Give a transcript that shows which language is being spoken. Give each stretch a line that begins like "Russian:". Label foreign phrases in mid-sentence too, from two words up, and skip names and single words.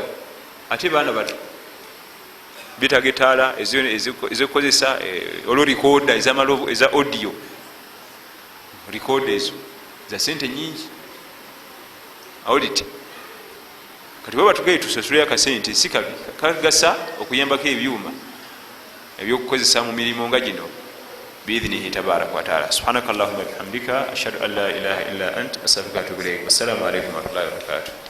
Ganda: Ate baana bato betaga etaala ezikozesa olworikoda eza audio rikoda ezo za sente nyingi. Awulite kati bwe batugaye tusasule akasente si kabi, kagasa okuyambako ebyuma ebyokukozesa mu mirimu nga gino
Arabic: بإذنه تبارك وتعالى. سبحانك اللهم بحمدك أشهد أن لا إله إلا أنت أستغفرك وأتوب إليك. والسلام عليكم ورحمة الله وبركاته.